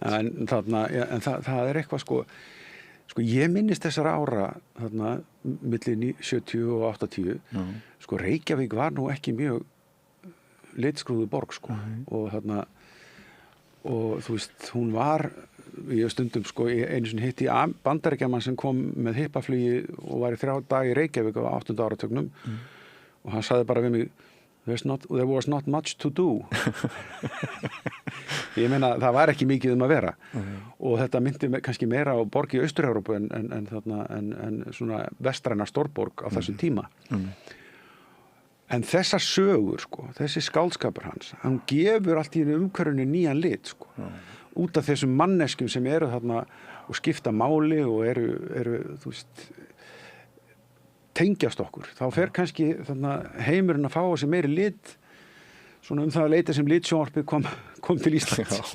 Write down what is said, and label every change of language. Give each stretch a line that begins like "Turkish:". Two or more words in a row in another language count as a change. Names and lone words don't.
Icelandic: En það er eitthvað sko ég minnist þessara ára þarna milli 70 og 80 sko Reykjavík var nú ekki mjög litskrúðu borg sko og þarna og þú veist hún var ég stundum sko einu sinni hitti bandaríkjaman sem kom með hippaflugi og var í 3 daga í Reykjavík á 8. áratugnum og hann sagði bara við mig
English: there was not much to do
Icelandic: ég meina það var ekki mikið að vera og þetta myndi kannski meira á borg í Austur-Evrópu en svona vestræna stórborg á þessum tíma en þessar sögur sko þessi skáldskapur hans hann gefur allt í umhverfinu nýjan lit sko út af þessum manneskjum sem eru þarna og skipta máli og eru þú veist tengjast okkur, þá fer kannski heimurinn að fá þessi meiri lit svona það að leita sem litsjónvarpið kom til Íslands.